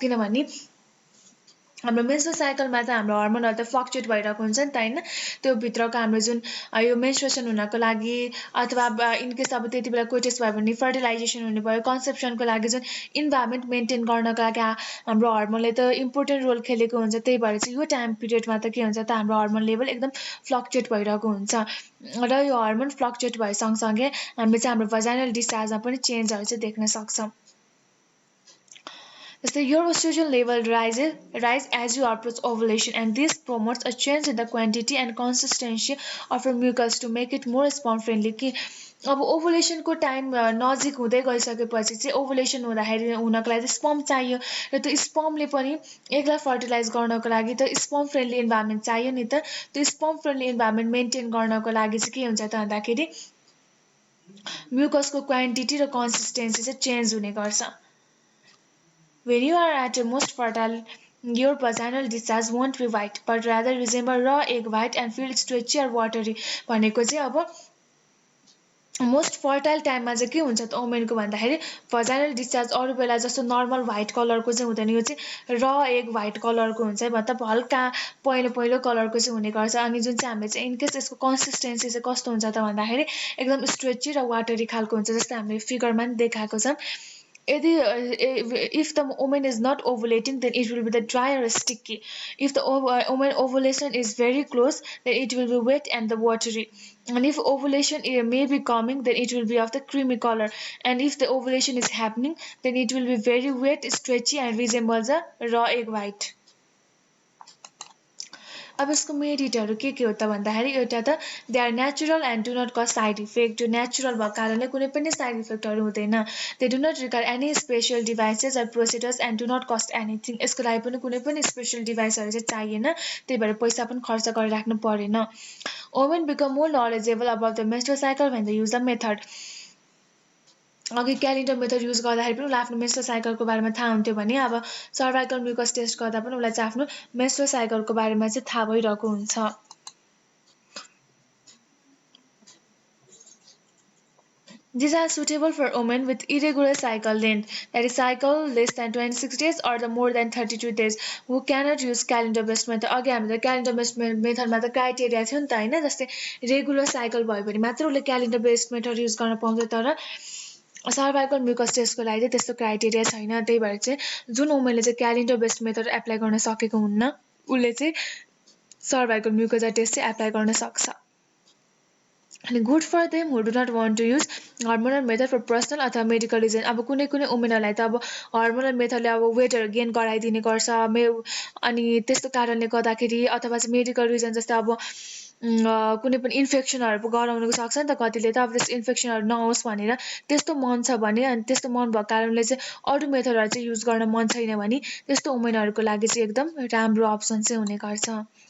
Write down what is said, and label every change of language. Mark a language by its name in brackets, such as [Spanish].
[Nepali] किनभने हाम्रो मेन्स्ट्रुअल साइकलमा त हाम्रो हर्मोनहरू त फ्लक्चुएट भइरहेको हुन्छ नि त होइन, त्यो भित्रको हाम्रो जुन यो मेन्स्ट्रुएसन हुनको लागि अथवा इनकेस अब त्यति बेला कोइटस भयो भने फर्टिलाइजेसन हुने भयो, कन्सेप्सनको लागि जुन इन्भाइरोमेन्ट मेन्टेन गर्नको लागि हाम्रो हर्मोनले त इम्पोर्टेन्ट रोल खेलेको हुन्छ। त्यही भएर चाहिँ यो टाइम पिरियडमा त के हुन्छ त हाम्रो हर्मोन लेभल एकदम फ्लक्चुएट भइरहेको हुन्छ, र यो हर्मोन फ्लक्चुएट भए सँगसँगै हामीले चाहिँ हाम्रो भजाइनल डिस्चार्जमा पनि चेन्जहरू चाहिँ देख्न सक्छौँ। [English] जस्तै your estrogen level rise as you approach ovulation and this promotes a change in the quantity and consistency of your mucus to make it more sperm friendly। [Nepali] कि अब ओभुलेसनको टाइम नजिक हुँदै गइसकेपछि चाहिँ ओभुलेसन हुनको लागि स्पर्म चाहियो, र त्यो स्पर्मले पनि एकलाई फर्टिलाइज गर्नको लागि त स्पर्म फ्रेन्डली इन्भाइरोमेन्ट चाहियो नि त। त्यो स्पर्म फ्रेन्डली इन्भाइरोमेन्ट मेन्टेन गर्नको लागि चाहिँ के हुन्छ त भन्दाखेरि म्युकसको क्वान्टिटी र कन्सिस्टेन्सी चाहिँ चेन्ज हुने गर्छ। [English] When you are at your most fertile, your vaginal discharge won't be white, but rather resemble raw egg white and feel stretchy or watery। [Nepali] भनेको चाहिँ अब मोस्ट फर्टाइल टाइममा चाहिँ के हुन्छ त वुमेनको भन्दाखेरि भजाइनल डिस्चार्ज अरू बेला जस्तो नर्मल व्हाइट कलरको चाहिँ हुँदैन, यो चाहिँ र एग व्हाइट कलरको हुन्छ, मतलब हल्का पहेँलो पहेँलो कलरको चाहिँ हुने गर्छ। अनि जुन चाहिँ हामीले चाहिँ इनकेस यसको कन्सिस्टेन्सी चाहिँ कस्तो हुन्छ त भन्दाखेरि एकदम स्ट्रेची र वाटरी खालको हुन्छ, जस्तै हामीले फिगरमा पनि देखाएको छ। [English] यदि if the woman is not ovulating then it will be the dry or sticky. If the woman ovulation is very close then it will be wet and the watery, and if ovulation may be coming then it will be of the creamy color, and if the ovulation is happening then it will be very wet, stretchy and resembles a raw egg white। [Nepali] अब यसको मेरिटहरू के हो त भन्दाखेरि एउटा त [English] They are natural and do not cause side effect. [Nepali] त्यो natural भएको कारणले कुनै पनि साइड इफेक्टहरू हुँदैन। [English] They do not require any special devices or procedures and do not cost anything. [Nepali] यसको लागि पनि कुनै पनि स्पेसल डिभाइसहरू चाहिँ चाहिएन, त्यही भएर पैसा पनि खर्च गरिराख्नु परेन। [English] Women become more knowledgeable about the menstrual cycle when they use the method. [Nepali] अघि क्यालेन्डर मेथड युज गर्दाखेरि पनि उसलाई आफ्नो मेन्स्ट्रुअल साइकलको बारेमा थाहा हुन्थ्यो भने अब सर्भाइकल म्युकस टेस्ट गर्दा पनि उसलाई चाहिँ आफ्नो मेन्स्ट्रुअल साइकलको बारेमा चाहिँ थाहा भइरहेको हुन्छ. [English] These are suitable for women with irregular cycle length, that is cycle less than 26 days or the more than 32 days, who cannot use calendar based method. [Nepali] अघि हामीले क्यालेन्डर बेस्ड मेथडमा त क्राइटेरिया थियो नि त हैन, जस्तै रेगुलर साइकल भयो भने मात्र उसले क्यालेन्डर बेस्ड मेथड युज गर्न पाउँछ. तर सर्भाइकल म्युकस टेस्टको लागि चाहिँ त्यस्तो क्राइटेरिया छैन. त्यही भएर चाहिँ जुन वुमेनले चाहिँ क्यालेन्डर बेस्ड मेथड एप्लाई गर्न सकेको हुन्न उसले चाहिँ सर्भाइकल म्युकस टेस्ट चाहिँ एप्लाई गर्न सक्छ. [English] And good for them who do not want to use hormonal method for personal अथवा medical reason. [Nepali] अब कुनै कुनै वुमेनहरूलाई त अब हर्मोनल मेथडले अब वेटहरू गेन गराइदिने गर्छ अनि त्यस्तो कारणले गर्दाखेरि अथवा चाहिँ मेडिकल रिजन जस्तै अब कुनै पनि इन्फेक्सनहरू गराउनु सक्छ नि त कतिले त. अब त्यस्तो इन्फेक्सनहरू नहोस् भनेर त्यस्तो मन छ भने अनि त्यस्तो मन भएको कारणले चाहिँ अरू मेथडहरू चाहिँ युज गर्न मन छैन भने त्यस्तो वुमेनहरूको लागि चाहिँ एकदम राम्रो अप्सन चाहिँ हुने गर्छ.